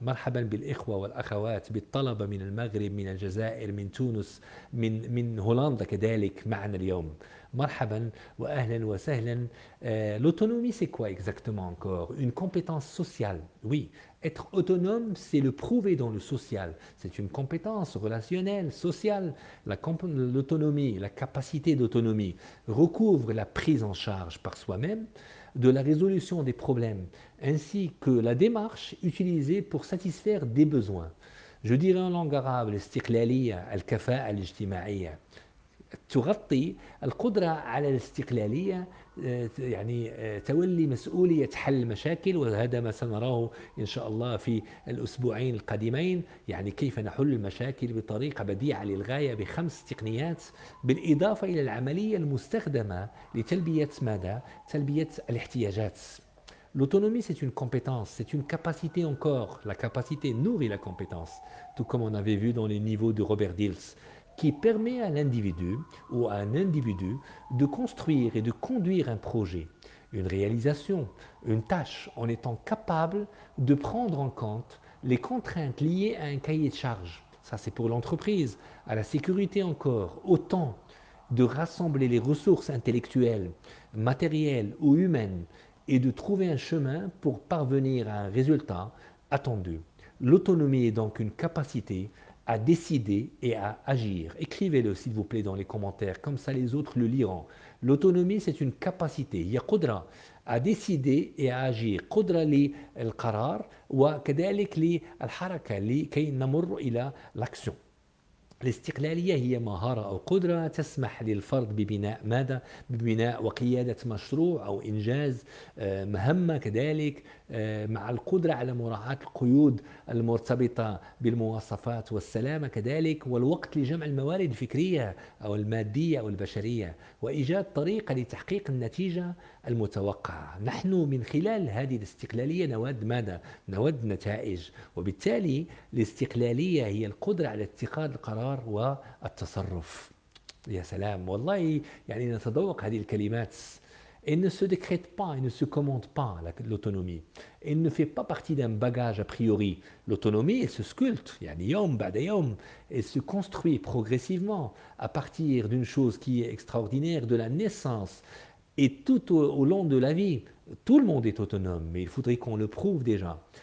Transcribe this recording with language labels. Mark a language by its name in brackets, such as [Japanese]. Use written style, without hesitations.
[Arabic] مرحبا بالإخوة والأخوات بالطلبة من المغرب من الجزائر من تونس من هولندا كذلك معنا اليوم. مرحبا وأهلا وسهلا. [French] L'autonomie c'est quoi exactement encore? Une compétence sociale. Oui, être autonome c'est le prouver dans le social. C'est une compétence relationnelle, sociale. L'autonomie, la capacité d'autonomie recouvre la prise en charge par soi-même de la résolution des problèmes, ainsi que la démarche utilisée pour satisfaire des besoins. Je dirais en langue arabe, [Arabic] الاستقلالية, الكفاءة الاجتماعية. تغطي القدرة على الاستقلالية يعني تولي مسؤولية حل مشاكل وهذا ما سنراه إن شاء الله في الأسبوعين القادمين يعني كيف نحل المشاكل بطريقة بديعة للغاية بخمس تقنيات بالإضافة إلى العملية المستخدمة لتلبية ماذا؟ تلبية الاحتياجات. [French] L'autonomie, c'est une compétence, c'est une capacité encore. La capacité nourrit la compétence, tout comme on avait vu dans les niveaux de Robert Dills, qui permet à l'individu ou à un individu de construire et de conduire un projet, une réalisation, une tâche, en étant capable de prendre en compte les contraintes liées à un cahier de charge. Ça, c'est pour l'entreprise, à la sécurité encore, au temps, de rassembler les ressources intellectuelles, matérielles ou humaines et de trouver un chemin pour parvenir à un résultat attendu. L'autonomie est donc une capacité à décider et à agir. Écrivez-le s'il vous plaît dans les commentaires, comme ça les autres le liront. L'autonomie c'est une capacité, il y a قدرة à décider et à agir. [Arabic] قدرة للقرار وكذلك للحركة لكي نمر إلى l'action. الاستقلالية هي مهارة أو قدرة تسمح للفرد ببناء ماذا؟ ببناء وقيادة مشروع أو إنجاز مهمة كذلك مع القدرة على مراعاة القيود المرتبطة بالمواصفات والسلامة كذلك والوقت لجمع الموارد الفكرية أو المادية أو البشرية وإيجاد طريقة لتحقيق النتيجة المتوقعة. نحن من خلال هذه الاستقلالية نود ماذا؟ نود نتائج وبالتالي الاستقلالية هي القدرة على اتخاذ القرار والتصرف. يا سلام والله يعني نتذوق هذه الكلمات. [French] Elle ne se décrète pas, elle ne se commande pas l'autonomie. Elle ne fait pas partie d'un bagage a priori. L'autonomie, elle se sculpte, [Arabic] yani yom ba'da yom. [French] Elle se construit progressivement à partir d'une chose qui est extraordinaire, de la naissance. Et tout au long de la vie, tout le monde est autonome, mais il faudrait qu'on le prouve déjà.